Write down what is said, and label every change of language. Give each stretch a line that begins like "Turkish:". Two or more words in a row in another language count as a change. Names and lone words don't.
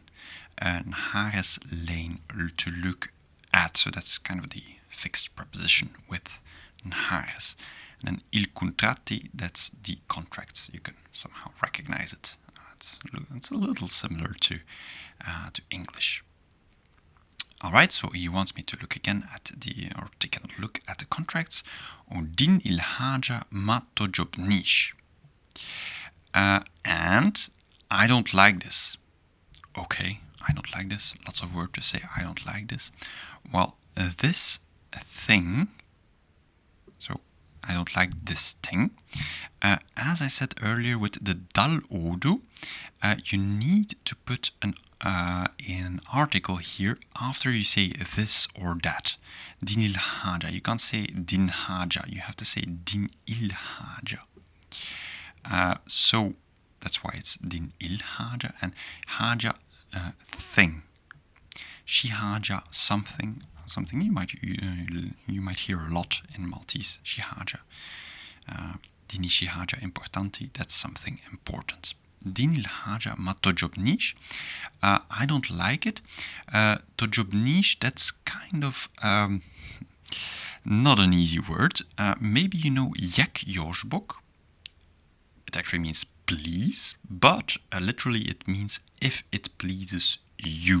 Maltese: Nares lein,
English: to look at, so that's kind of the fixed preposition with nares. And then
Maltese: il contratti,
English: that's the contracts. You can somehow recognize it. it's a little similar to English. All right, so he wants me to look again at take a look at the contracts.
Maltese: Din il-ħaġa ma toġobnix.
English: And I don't like this. Okay, I don't like this. Lots of words to say I don't like this. Well, this thing, so I don't like this thing. As I said earlier with the
Maltese: dal odu,
English: you need to put an article here after you say this or that.
Maltese: Din il haja.
English: You can't say
Maltese: din haja.
English: You have to say
Maltese: din il haja.
English: So that's why it's
Maltese: din il haja,
English: and haja thing.
Maltese: Shi haja
English: something. Something you might hear a lot in Maltese.
Maltese: Shi haja. Dini shi haja importanti.
English: That's something important.
Maltese: Din il haja ma toġobnix.
English: I don't like it. Toġobnix, that's kind of not an easy word. Maybe you know
Maltese: jek jożbok.
English: It actually means please, but literally it means if it pleases you.